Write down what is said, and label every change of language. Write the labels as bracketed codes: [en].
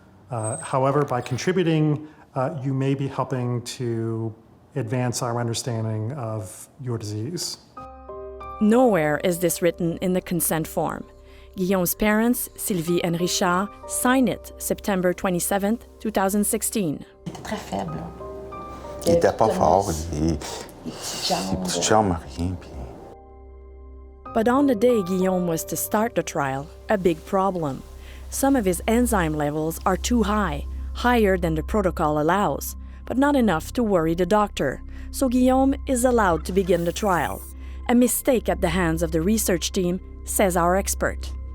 [en] However, by contributing, you may be helping to advance our understanding of your disease. Nowhere is this written in the consent form. Guillaume's parents, Sylvie and Richard, signed it September 27, 2016. [fr] C'était très faible. Il était pas fort, les petites jambes, rien. [en] But on the day Guillaume was to start the trial, a big problem. Some of his enzyme levels are too high, higher than the protocol allows, but not enough to worry the doctor. So Guillaume is allowed to begin the trial. A mistake at the hands of the research team, says our expert.